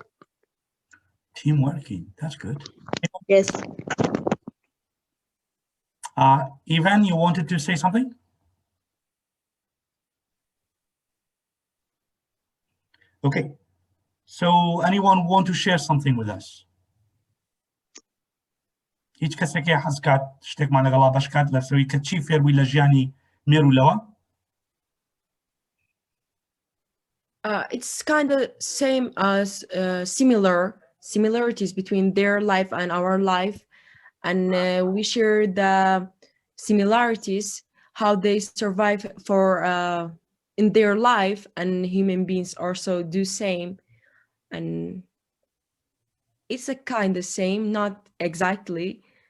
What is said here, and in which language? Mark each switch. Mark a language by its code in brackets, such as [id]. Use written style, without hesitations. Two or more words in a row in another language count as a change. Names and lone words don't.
[en] Teamworking, that's good. Yes. Ivan, you wanted to say something? Okay. So anyone want to share something with us? [ckb] هیچ کەسێکی حەز کات شتێکمان لەگەڵا بەش کات لەسەوەی کە چی فێربووی لە ژیانی مێرولەوە؟ [en] It's kind of same as similarities between their life and our life, and we share the similarities, how they survive for in their life, and human beings also do same, and it's a kind of same, not exactly.